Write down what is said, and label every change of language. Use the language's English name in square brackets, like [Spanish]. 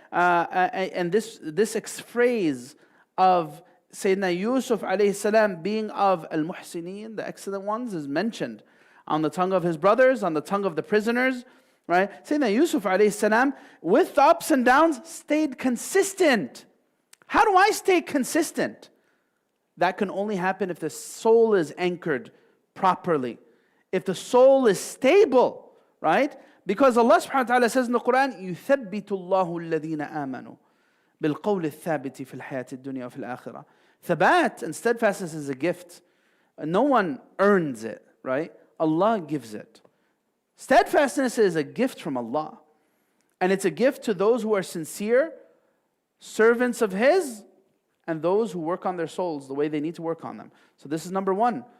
[English] And this phrase of Sayyidina Yusuf alayhi salam being of al-muhsinin, the excellent ones, is mentioned on the tongue of his brothers, on the tongue of the prisoners, right? Sayyidina Yusuf alayhi salam, with the ups and downs, stayed consistent. How do I stay consistent? That can only happen if the soul is anchored properly, if the soul is stable, right? Because Allah subhanahu wa ta'ala says in the Quran, [Arabic] يُثَبِّتُ اللَّهُ الَّذِينَ آمَنُوا بِالْقَوْلِ الثَّابِتِ فِي الْحَيَاةِ الدُّنْيَا وَفِي الْآخِرَةِ. [English] Thabat and steadfastness is a gift. No one earns it, right? Allah gives it. Steadfastness is a gift from Allah. And it's a gift to those who are sincere, servants of His, and those who work on their souls the way they need to work on them. So this is number one.